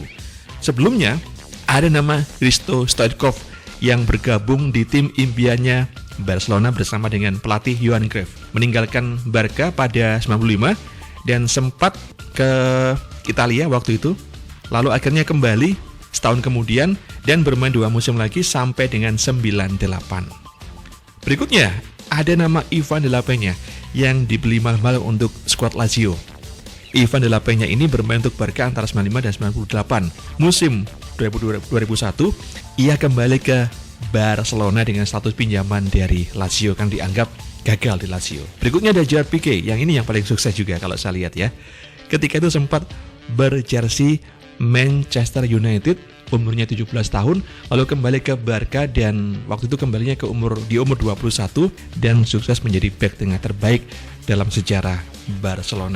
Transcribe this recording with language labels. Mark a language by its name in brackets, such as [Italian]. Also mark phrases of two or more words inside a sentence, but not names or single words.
[Indonesian] Sebelumnya, ada nama Hristo Stoichkov yang bergabung di tim impiannya Barcelona bersama dengan pelatih Johan Cruyff. Meninggalkan Barca pada 95 dan sempat ke Italia waktu itu, lalu akhirnya kembali setahun kemudian dan bermain 2 musim lagi sampai dengan 98. Berikutnya ada nama Ivan de la Peña yang dibeli mahal untuk skuad Lazio. Ivan de la Peña ini bermain untuk Barca antara 95 dan 98. Musim 2001 ia kembali ke Barcelona dengan status pinjaman dari Lazio, kan dianggap gagal di Lazio. Berikutnya ada Gerard Piqué, yang ini yang paling sukses juga kalau saya lihat ya. Ketika itu sempat berjersey Manchester United, umurnya 17 tahun, lalu kembali ke Barca dan waktu itu kembalinya di umur 21 dan sukses menjadi bek tengah terbaik dalam sejarah Barcelona.